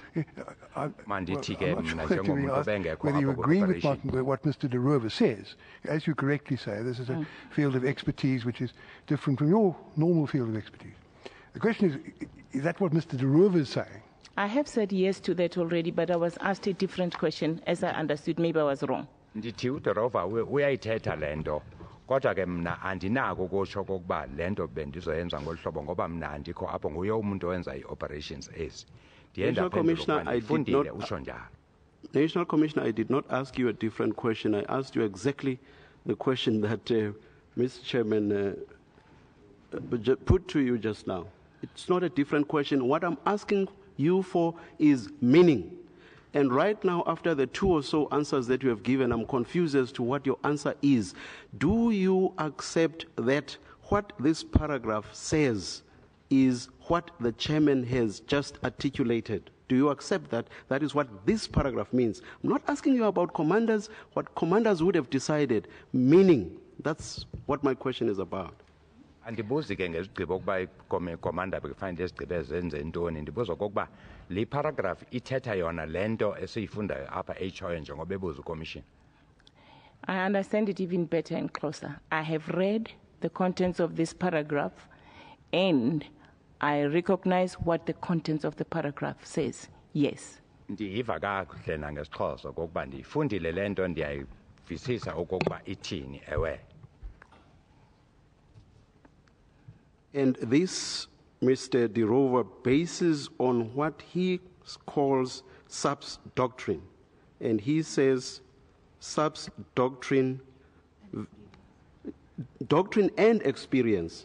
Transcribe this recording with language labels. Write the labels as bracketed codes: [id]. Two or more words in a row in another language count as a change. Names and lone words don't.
[en] I'm not sure whether you agree with what Mr. de Roover says. As you correctly say, this is a field of expertise which is different from your normal field of expertise. The question is that what Mr. de Roover is saying? I have said yes to that already, but I was asked a different question as I understood. Maybe I was wrong. [xh] Ndithi uDerova uyayithetha lento kodwa ke mna andinako ukusho kokuba lento bendizoyenza ngolhlobo ngoba mna andikho apho nguye umuntu owenza i-operations ezi. [en] National Commissioner, I did not ask you a different question. I asked you exactly the question that Mr. Chairman put to you just now. It's not a different question. What I'm asking you for is meaning. And right now, after the 2 or so answers that you have given, I'm confused as to what your answer is. Do you accept that what this paragraph says is what the chairman has just articulated? Do you accept that that is what this paragraph means? I'm not asking you about commanders, what commanders would have decided. Meaning, that's what my question is about. [xh] Andibuzi ke ngezigqibo ukuba commander bekufanele izigqibo ezenze ntoni ndibuza okokuba le paragraph ithetha yona lento esiyifundayo apha echoyo njengoba ebuza ucommission. [en] I understand it even better and closer. I have read the contents of this paragraph and I recognize what the contents of the paragraph says. Yes. [xh] Ndiyiva kakuhle nangesixhosa okokuba ndiyifundile lento ndiyayivisisa okokuba ithini ewe. [en] And this, Mr. de Roover, bases on what he calls SAP's doctrine. And he says SAP's doctrine and experience.